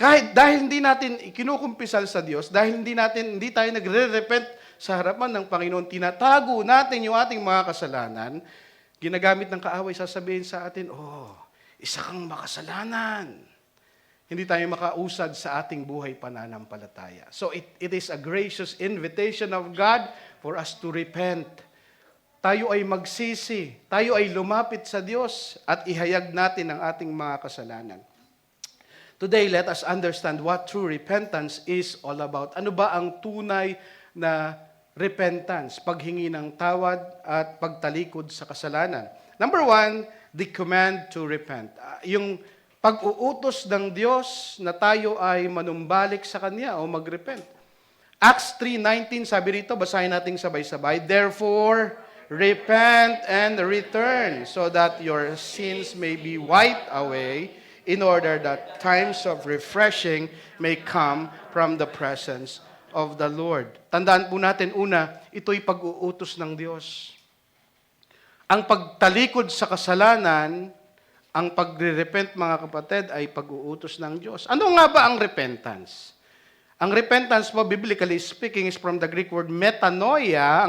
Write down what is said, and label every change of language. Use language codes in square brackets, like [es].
[tl] Dahil hindi natin ikinukumpisal sa Diyos, dahil hindi tayo nagre-repent sa harapan ng Panginoon, tinatago natin yung ating mga kasalanan, ginagamit ng kaaway, sasabihin sa atin, isa kang makasalanan. Hindi tayo makausad sa ating buhay pananampalataya. [en] So it is a gracious invitation of God for us to repent. [tl] Tayo ay magsisi, tayo ay lumapit sa Diyos at ihayag natin ang ating mga kasalanan. [en] Today, let us understand what true repentance is all about. [tl] Ano ba ang tunay na repentance, paghingi ng tawad at pagtalikod sa kasalanan? Number one, [en] the command to repent. [tl] Yung pag-uutos ng Diyos na tayo ay manumbalik sa Kanya o mag-repent. [en] Acts 3:19, [tl] sabi rito, basahin natin sabay-sabay, [en] "Therefore, repent and return, so that your sins may be wiped away, in order that times of refreshing may come from the presence of the Lord." [tl] Tandaan po natin, una, ito'y pag-uutos ng Diyos. Ang pagtalikod sa kasalanan, ang pagre-repent, mga kapatid, ay pag-uutos ng Diyos. Ano nga ba ang repentance? Ang repentance po, [en] biblically speaking, is from the Greek word metanoia.